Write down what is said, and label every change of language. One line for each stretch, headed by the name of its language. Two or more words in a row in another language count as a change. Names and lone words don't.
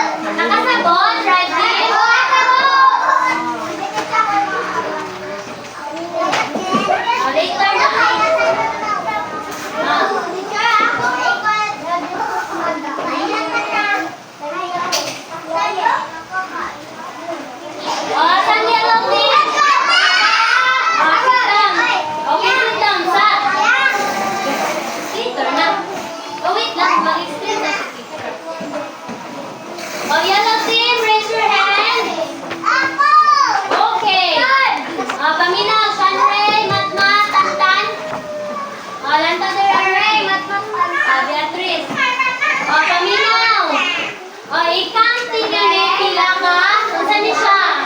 Cebuano: Nakasabot?
English: Right team? Later
Cebuano: na.
English: Saan yellow team? Sit down. Okay, sit down.
Cebuano: Sa?
English: Later na. Wait lang.
Cebuano: Mag-explain na si teacher.
English: Yellow team, raise your hand. Okay.
Cebuano: Paminaw, Shanray, Matmat, Tantan. Lantader, Aray, Matmat, Beatrice. Paminaw. I-count ninyo ni pila ka. Saan ni siya?